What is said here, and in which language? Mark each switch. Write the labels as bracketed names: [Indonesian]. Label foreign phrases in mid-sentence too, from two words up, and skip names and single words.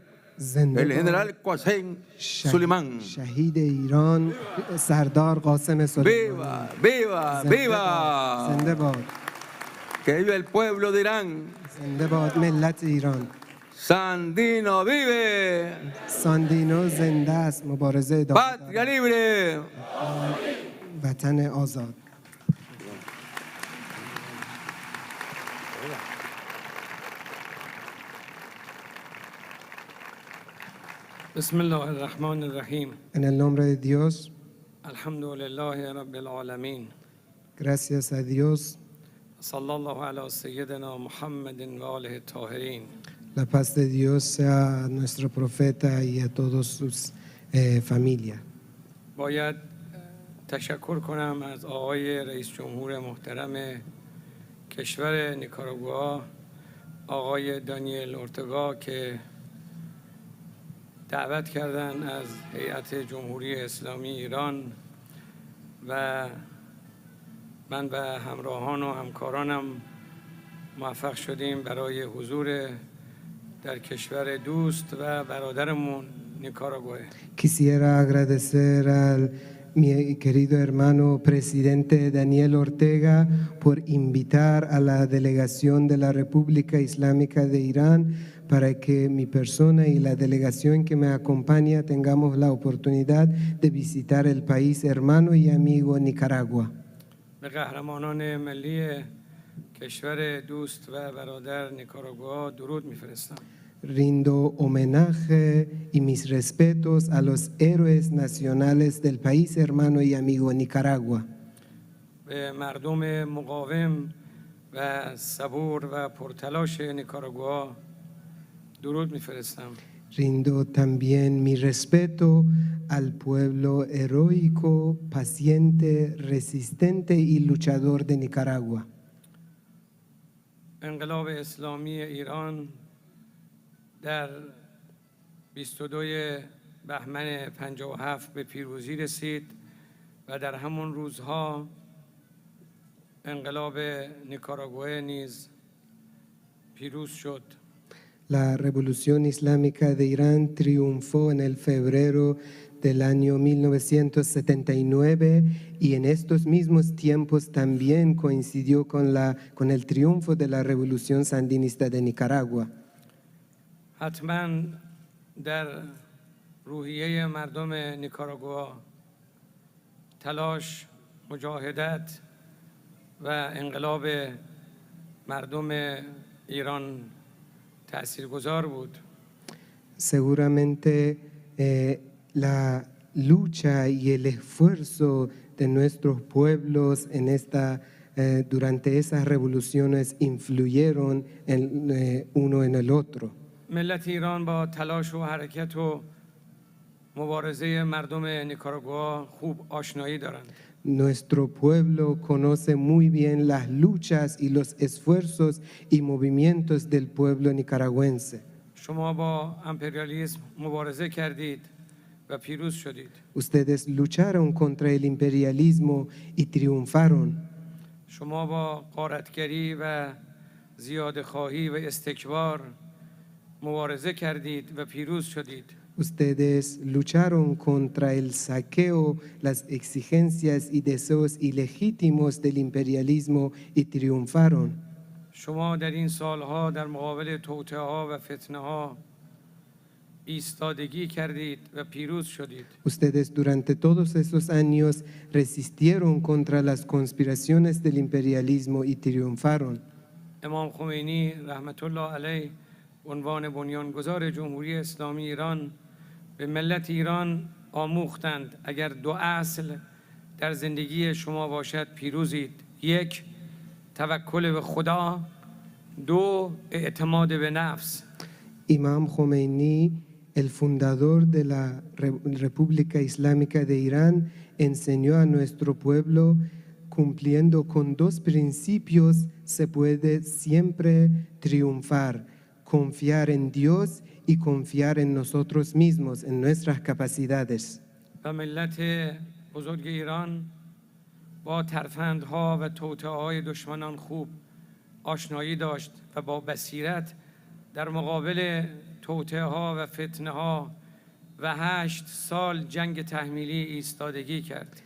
[Persian] زنده [Spanish] el [Persian] باد [Spanish] general Qasem Soleimani. [Persian] شهید ایران سردار قاسم سلیمانی. [Spanish] Viva, viva, [Persian] زنده [Spanish] viva. [Persian] باد. زنده باد [Spanish] Que viva el pueblo de Irán. [Persian] زنده باد ملت ایران. [Spanish] Sandino vive. [Persian] ساندینو زنده است مبارزه ادامه [Spanish] Patria [Persian] دارد. [Spanish] libre. [Persian] وطن آزاد. [Arabic] بسم الله الرحمن الرحیم. [Spanish] En el nombre de Dios, [Arabic] الحمد لله رب العالمین. [Spanish] gracias a Dios, [Arabic] صلی الله علی سیدنا محمد و آله الطاهرین. [Spanish] la paz de Dios sea a nuestro profeta y a todos sus familia. [Persian] باید تشکر کنم از آقای رئیس جمهور محترم کشور نیکاراگوآ آقای دانیل اورتگا که دعوت کردن از هیئت جمهوری اسلامی ایران و من و همراهان و همکارانم موفق شدیم برای حضور در کشور دوست و برادرمون نیکاراگوئه. [Spanish] Quisiera agradecer al mi querido hermano presidente Daniel Ortega por invitar a la delegación de la República Islámica de Irán para que mi persona y la delegación que me acompaña tengamos la oportunidad de visitar el país hermano y amigo Nicaragua. [Persian] به قهرمانان ملی کشور دوست و برادر نیکاراگوآ درود میفرستم. [Spanish] Rindo homenaje y mis respetos a los héroes nacionales del país hermano y amigo Nicaragua. [Persian] به مردم مقاوم و صبور و پرتلاش نیکاراگوآ درود میفرستم. [Spanish] Rindo también mi respeto al pueblo heroico, paciente, resistente y luchador de Nicaragua. [Persian] انقلاب اسلامی ایران در 22 بهمن 57 به پیروزی رسید و در همون روزها انقلاب نیکاراگوئه نیز پیروز شد. [Spanish] La revolución islámica de Irán triunfó en el febrero del año 1979 y en estos mismos tiempos también coincidió con el triunfo de la revolución sandinista de Nicaragua. [Persian] حتما در روحیه مردم نیکاراگوآ تلاش، مجاهدت و انقلاب مردم ایران تأثیرگذار بود. [Spanish] Seguramente la lucha y el esfuerzo de nuestros pueblos durante esas revoluciones influyeron uno en el otro. [Persian] ملت ایران با تلاش و حرکت و مبارزه مردم نیکاراگوآ خوب آشنایی دارند. [Spanish] Nuestro pueblo conoce muy bien las luchas y los esfuerzos y movimientos del pueblo nicaragüense. [Persian] شما با امپریالیسم مبارزه کردید و پیروز شدید. [Spanish] Ustedes lucharon contra el imperialismo y triunfaron. [Persian] شما با غارتگری و زیادخواهی و استکبار مبارزه کردید و پیروز شدید. [Spanish] Ustedes lucharon contra el saqueo, las exigencias y deseos ilegítimos del imperialismo y triunfaron. [Persian] شما در این سالها در مقابل توطئه‌ها و فتنه‌ها ایستادگی کردید و پیروز شدید. [Spanish] Ustedes durante todos esos años resistieron contra las conspiraciones del imperialismo y triunfaron. [Persian] امام خمینی [Arabic] رحمت الله علیه [Persian] عنوان بنیانگذار جمهوری اسلامی ایران به ملت ایران آموختند اگر دو اصل در زندگی شما باشد پیروزید: یک، توکل به خدا، دو، اعتماد به نفس. [Spanish] Imam Khomeini, el fundador de la República Islámica de Irán, enseñó a nuestro pueblo, cumpliendo con dos principios se puede siempre triunfar: confiar en Dios y confiar en nosotros mismos, en nuestras capacidades. [Persian] و ملت بزرگ ایران با ترفندها و توطئه‌های دشمنان خوب آشنایی داشت و با بصیرت در مقابل توطئه‌ها و فتنه‌ها و 8 سال جنگ تحمیلی ایستادگی کرد.